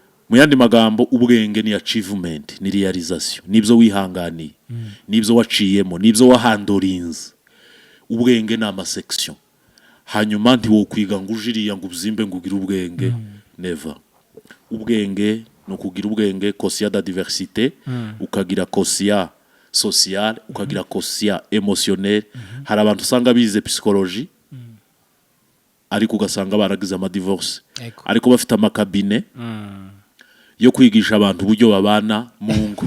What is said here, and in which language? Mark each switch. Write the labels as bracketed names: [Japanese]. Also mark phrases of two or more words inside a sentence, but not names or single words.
[Kinyarwanda] mu yandi magambo ubwenge ni achievement, ni realization, nibyo wihanganiye, nibyo waciyemo, nibyo wahandorinze. Ubwenge ni amasection. Hanyuma ntiwo kwiga ngo ujiriya ngo uzimbe ngo ugire ubwenge, never. Ubwenge no kugira ubwenge [French] quotient de diversité, [Kinyarwanda] ukagira [French] quotient social, [Kinyarwanda] ukagira [French] quotient émotionnel. [Kinyarwanda] Hari abantu usanga bize psychologie ariko ugasanga baragize ama divorce, ariko bafite amakabine yo kwigisha abantu uburyo babana mu ngo.